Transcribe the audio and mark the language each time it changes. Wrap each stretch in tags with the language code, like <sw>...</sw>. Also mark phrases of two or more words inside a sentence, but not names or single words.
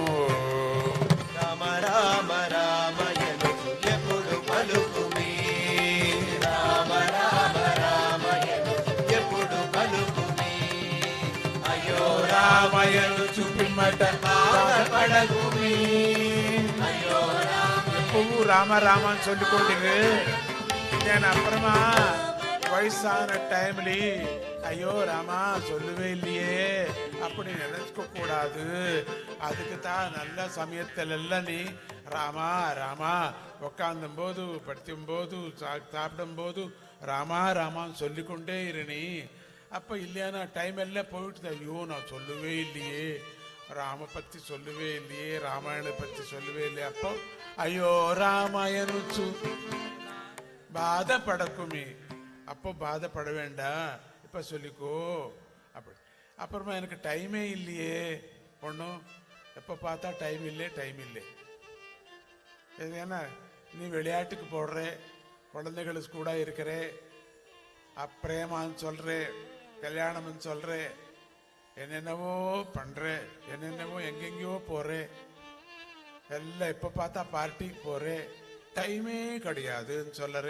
<te>రామ రామ రామయనుచు ఎప్పుడు పలుకుమి. రామ రామ రామయనుచు ఎప్పుడు పలుకుమి. అయ్యో రామయను చూపిమ్మట బాధపడకుమి. అయ్యో రామ</te> <ta>எப்பவும் ராம ராமன்னு சொல்லிக்கொண்டு நான் அப்புறமா வயசான டைம்ல ஐயோ ராமா சொல்லவே இல்லையே அப்படி நினைச்சுக்க கூடாது. அதுக்கு தான் நல்ல சமயத்துல எல்லாம் நீ ராமா ராமா உட்காந்தும் போது படிக்கும் போது சாப்பிடும் போது ராமா ராமான்னு சொல்லிக்கொண்டே இரு. அப்ப இல்லையானா டைம் எல்லாம் போயிட்டு ஐயோ நான் சொல்லவே இல்லையே ராம பத்தி சொல்லவே இல்லையே ராமாயண பத்தி சொல்லவே இல்லை அப்போ ஐயோ</ta> <te>రామయనుచు బాధపడకుమి.</te> <ta>அப்போ பாதப்பட வேண்டாம் இப்ப சொல்லிக்கோ அப்படி. அப்புறமா எனக்கு டைமே இல்லையே ஒன்றும் எப்போ பார்த்தா டைம் இல்லை. ஏன்னா நீ விளையாட்டுக்கு போடுற குழந்தைகளுக்கு கூட இருக்கிற அப்பிரேமான்னு சொல்ற கல்யாணம்னு சொல்ற என்னென்னவோ பண்ற என்னென்னவோ எங்கெங்கயோ போற எல்லாம் எப்ப பார்த்தா பார்ட்டிக்கு போற டைமே கிடையாதுன்னு சொல்லறே.</ta>